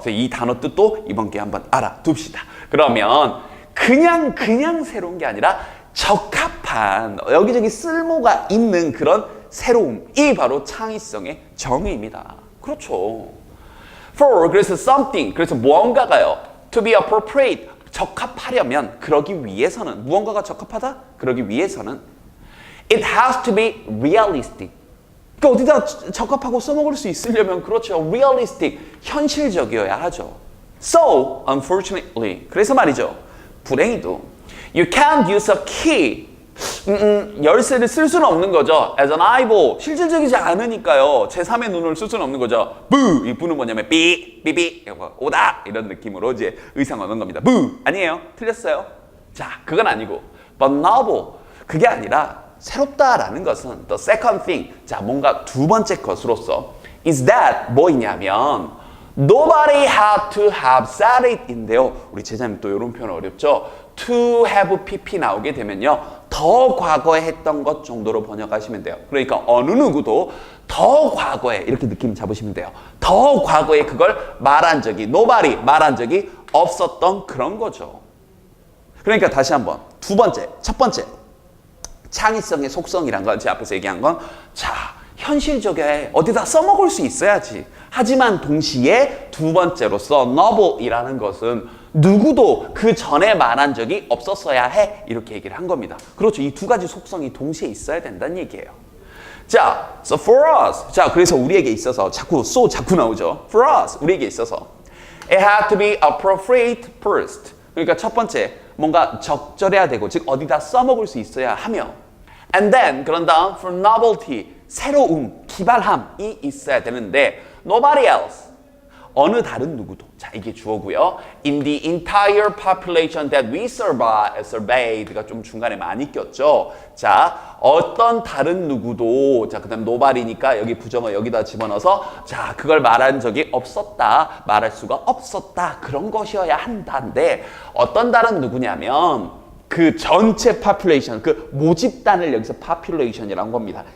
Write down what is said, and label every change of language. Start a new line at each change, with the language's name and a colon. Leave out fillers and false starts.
Korean: 그래서 이 단어 뜻도 이번 기회에 한번 알아둡시다. 그러면 그냥 새로운 게 아니라 적합한 여기저기 쓸모가 있는 그런 새로움이 바로 창의성의 정의입니다. 그렇죠.
English: For
Korean: 그래서
English: something
Korean: 그래서 무언가가요.
English: To be appropriate
Korean: 적합하려면 그러기 위해서는 무언가가 적합하다? 그러기 위해서는
English: it has to be realistic.
Korean: 그러니까 어디다 적합하고 써먹을 수 있으려면 그렇죠. realistic, 현실적이어야 하죠.
English: So, unfortunately,
Korean: 그래서 말이죠. 불행히도
English: you can't use a key.
Korean: 열쇠를 쓸 수는 없는 거죠.
English: as an eyeball,
Korean: 실질적이지 않으니까요. 제3의 눈을 쓸 수는 없는 거죠. 부! 이 부는 뭐냐면 삐, 오다! 이런 느낌으로 이제 의상 얻는 겁니다. 부! 아니에요. 틀렸어요. 자, 그건 아니고
English: but novel,
Korean: 그게 아니라 새롭다라는 것은
English: the second thing,
Korean: 자, 뭔가 두 번째 것으로서
English: is that
Korean: 뭐이냐면
English: nobody had to have said it
Korean: 인데요. 우리 제자님 또 이런 표현 어렵죠? to have pp 나오게 되면요. 더 과거에 했던 것 정도로 번역하시면 돼요. 그러니까 어느 누구도 더 과거에 이렇게 느낌 잡으시면 돼요. 더 과거에 그걸 말한 적이 nobody 말한 적이 없었던 그런 거죠. 그러니까 다시 한번 두 번째, 첫 번째 창의성의 속성이란 건 제 앞에서 얘기한 건 자, 현실적에 어디다 써먹을 수 있어야지. 하지만 동시에 두 번째로서 novel이라는 것은 누구도 그 전에 말한 적이 없었어야 해. 이렇게 얘기를 한 겁니다. 그렇죠. 이 두 가지 속성이 동시에 있어야 된다는 얘기예요.
English: 자, so for us.
Korean: 자, 그래서 우리에게 있어서 자꾸 나오죠.
English: For us.
Korean: 우리에게 있어서
English: it had to be appropriate first.
Korean: 그러니까 첫 번째 뭔가 적절해야 되고 즉 어디다 써먹을 수 있어야 하며
English: and then
Korean: 그런 다음
English: for novelty
Korean: 새로움, 기발함이 있어야 되는데
English: nobody else
Korean: 어느 다른 누구도 자 이게 주어고요.
English: in the entire population that we surveyed가
Korean: 좀 중간에 많이 꼈죠. 자 어떤 다른 누구도 자 그다음 nobody니까 여기 부정어 여기다 집어넣어서 자 그걸 말한 적이 없었다 말할 수가 없었다 그런 것이어야 한다인데 어떤 다른 누구냐면 그 전체 population, 그 모집단을 여기서 population이라는 겁니다.